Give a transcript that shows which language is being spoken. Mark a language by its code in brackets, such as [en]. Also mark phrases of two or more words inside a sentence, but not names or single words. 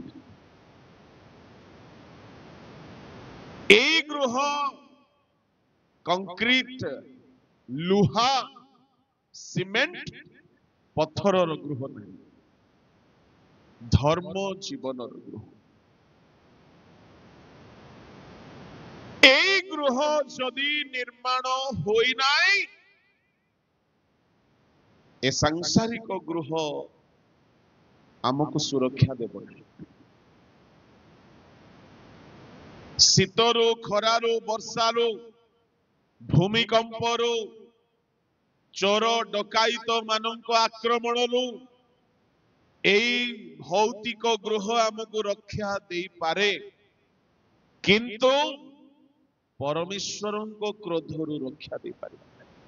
[or] এই ଗୃହ କଂକ୍ରିଟ, ଲୁହା, ସିମେଣ୍ଟ, ପଥରର ଗୃହ ନାହିଁ, ଧର୍ମ ଜୀବନର ଗୃହ। ଏଇ ଗୃହ ଯଦି ନିର୍ମାଣ ହଇ ନାଇ, ଏ ସାଂସାରିକ ଗୃହ ଆମକୁ ସୁରକ୍ଷା ଦେବ ନାହିଁ। ଶୀତରୁ, ଖରାରୁ, ବର୍ଷାରୁ, ଭୂମିକମ୍ପରୁ, ଚୋର ଡକାୟତ ମାନଙ୍କ ଆକ୍ରମଣରୁ ଏଇ ଭୌତିକ ଗୃହ ଆମକୁ ରକ୍ଷା ଦେଇପାରେ, କିନ୍ତୁ ପରମେଶ୍ୱରଙ୍କ କ୍ରୋଧରୁ ରକ୍ଷା ଦେଇପାରିବ ନାହିଁ।